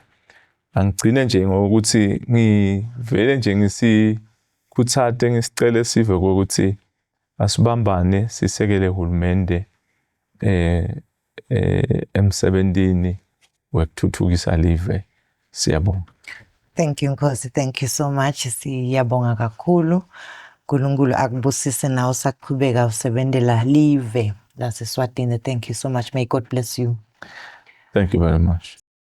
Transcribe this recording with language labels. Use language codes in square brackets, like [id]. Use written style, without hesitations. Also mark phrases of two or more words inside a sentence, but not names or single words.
[ss] Angigcine nje ngokuthi ngivele nje ngisikhuthathe ngisicele sive ukuthi asibambane sisekele uhulumende emsebentini wekuthuthukisa live. Siyabonga. [en] Thank you Nkosi, thank you so much. [ss] Siyabonga kakhulu. uNkulunkulu akubusise nawe saqhubeka usebenzela live laseSwatini. [en] Thank you so much. May God bless you. Thank you very much.